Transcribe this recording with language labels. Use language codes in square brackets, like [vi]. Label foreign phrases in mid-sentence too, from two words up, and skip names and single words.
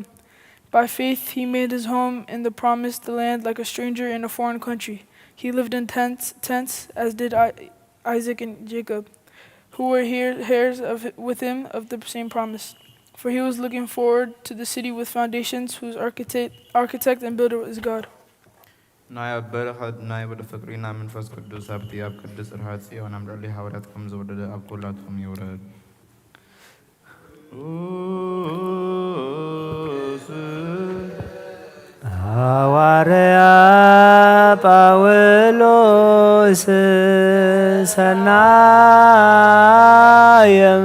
[en] By faith he made his home in the promised land like a stranger in a foreign country. He lived in tents, as did Isaac and Jacob, who were heirs with him of the same promise. For he was looking forward to the city with foundations, whose architect and builder is God. [ti] ናይ በረኸት ናይ ወደ ፍቅሪና መንፈስ ቅዱስ ኣብቲ ኣብ ቅድስ ርሃት ጽዮን ኣምራሊ ሐዋርያት ከም ዝወደደ ኣብ ኩላትኩም ይውረድ። ሐዋርያ ጳውሎስ ሰናየ